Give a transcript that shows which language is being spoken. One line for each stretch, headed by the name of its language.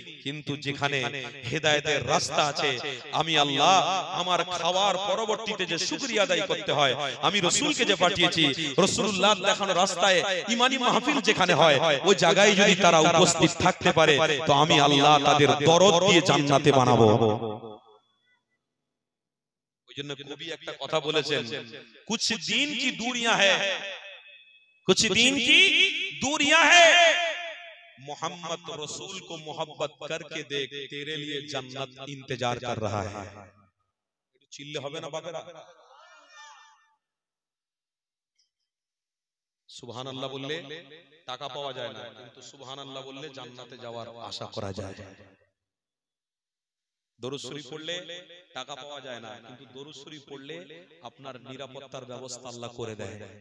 Bangla: কিন্তু যেখানে হেদায়েতের রাস্তা আছে, আমি আল্লাহ আমার খাওয়ার পরবর্তীতে যে শুকরিয়া আদায় করতে হয়, আমি রাসূলকে যে পাঠিয়েছি, রাসূলুল্লাহ দেখানো রাস্তায় ঈমানি মাহফিল যেখানে হয়, ওই জায়গায় যদি তারা উপস্থিত থাকতে পারে তো আমি আল্লাহ তাদের দরদ দিয়ে জান্নাতে বানাবো। ওইজন্য কবি একটা কথা বলেছেন,
Hindi: কুছ দিন কি দুরিয়াঁ হ্যায়, कुछ दिन की दूरियां है, मोहम्मद रसूल को मोहब्बत करके देख, तेरे लिए जन्नत इंतजार कर रहा है।
Bangla: चिल्ले হবে না বাবারা? সুবহানাল্লাহ বললে টাকা পাওয়া যায় না, কিন্তু সুবহানাল্লাহ বললে জান্নাতে যাওয়ার আশা করা যায়। দরুদ শরীফ পড়লে টাকা পাওয়া যায় না, কিন্তু দরুদ শরীফ পড়লে আপনার নিরাপত্তার ব্যবস্থা আল্লাহ করে দেয়।